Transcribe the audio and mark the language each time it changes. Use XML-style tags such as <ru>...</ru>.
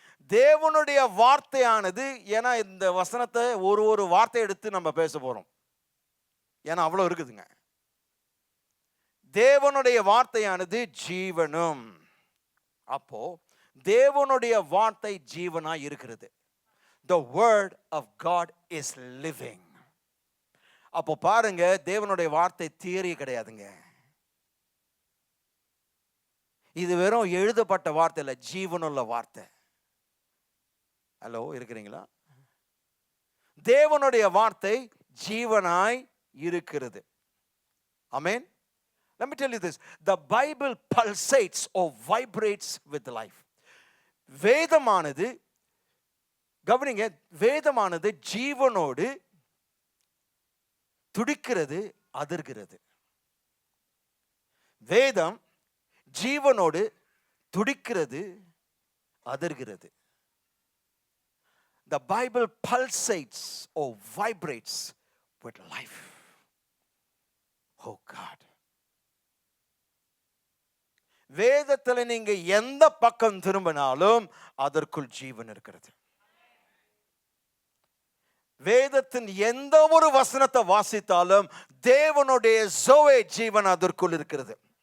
<ta>தேவனுடைய வார்த்தையானது, ஏன்னா இந்த வசனத்தை ஒரு வார்த்தை எடுத்து நம்ம பேச போறோம், ஏன்னா அவ்வளவு இருக்குதுங்க. தேவனுடைய வார்த்தையானது ஜீவனும். அப்போ தேவனுடைய வார்த்தை ஜீவனாய் இருக்கிறது.</ta> <en>The word of God is living.</en> <ta>அப்போ பாருங்க, தேவனுடைய வார்த்தை தியரி கிடையாதுங்க. இது வெறும் எழுதப்பட்ட வார்த்தை இல்ல, ஜீவனுள்ள வார்த்தை. ஹலோ, இருக்கிறீங்களா? தேவனுடைய வார்த்தை ஜீவனாய் இருக்கிறது. ஆமென்.</ta> <en>Let me tell you this. The Bible pulsates or vibrates with life.</en> <ta>வேதமானது, கவனிங்க, வேதமானது ஜீவனோடு துடிக்கிறது, அதிர்கிறது. வேதம் ஜீவனோடு துடிக்கிறது, அதிர்கிறது.</ta> <en>The Bible pulsates or vibrates with life. Oh God.</en> <ta>வேதத்துல நீங்க எந்த பக்கம் திரும்பினாலும் அதற்குள் ஜீவன் இருக்கிறது. வேதத்தின் எந்த ஒரு வசனத்தை வாசித்தாலும் தேவனுடைய ஜோவே ஜீவன் அதற்குள் இருக்கிறது.</ta>